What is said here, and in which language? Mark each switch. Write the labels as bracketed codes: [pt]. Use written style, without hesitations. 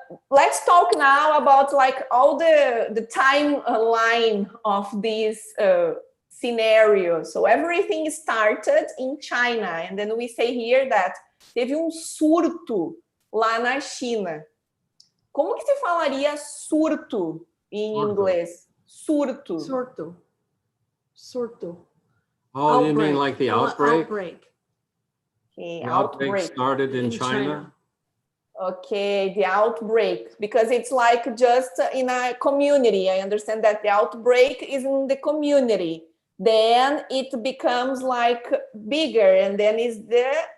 [en] Let's talk now about like all the timeline of this scenario. So everything started in China, and then we say here that [pt] teve surto lá na China. Como que se falaria surto em inglês? Surto. Surto. Surto. [en] Oh, outbreak. You mean like the outbreak? Outbreak. Okay, the outbreak started in China. Okay, the outbreak, because it's like just in a community. I understand that the outbreak is in the community. Then it becomes like bigger, and then is the...